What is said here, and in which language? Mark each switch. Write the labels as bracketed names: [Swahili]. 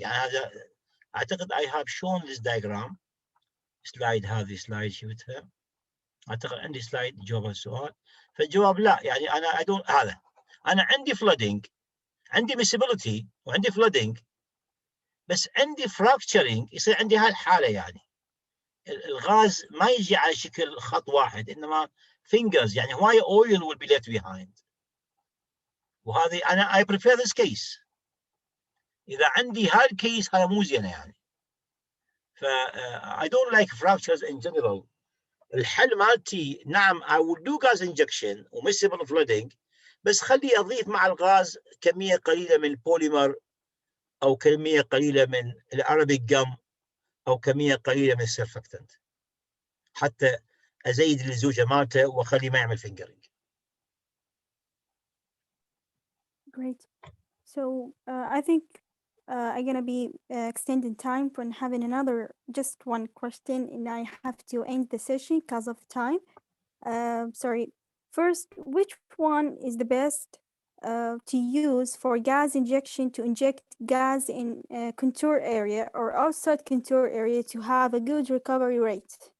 [Arabic] يعني هذا أعتقد [English] I have shown this diagram. [Arabic] سلايد هذه سلايد شفتها أعتقد عندي سلايد جواب السؤال. فالجواب لا، يعني أنا هذا أنا عندي flooding، عندي miscibility وعندي flooding، بس عندي fracturing يصير عندي هالحالة يعني الغاز ما يجي على شكل خط واحد إنما fingers يعني هواية [English] oil will be left behind. [Arabic] وهذه أنا [English] I prefer this case. [Arabic] إذا عندي هالكيس هذا مو زينة يعني. [English] I don't like fractures in general. [Arabic] الحل مالتي نعم [English] I will do gas injection [Arabic] وmiscible flooding بس خلي أضيف مع الغاز كمية قليلة من البوليمر أو كمية قليلة من الأرابيك جم أو كمية قليلة من السيرفكتنت حتى أزيد الزوجة مالته وأخليه ما يعمل فينجرينج. [English] Great. So I think I'm gonna be extending time for having another just one question, and I have to end the session because of time. Sorry. First, which one is the best to use for gas injection to inject gas in contour area or outside contour area to have a good recovery rate?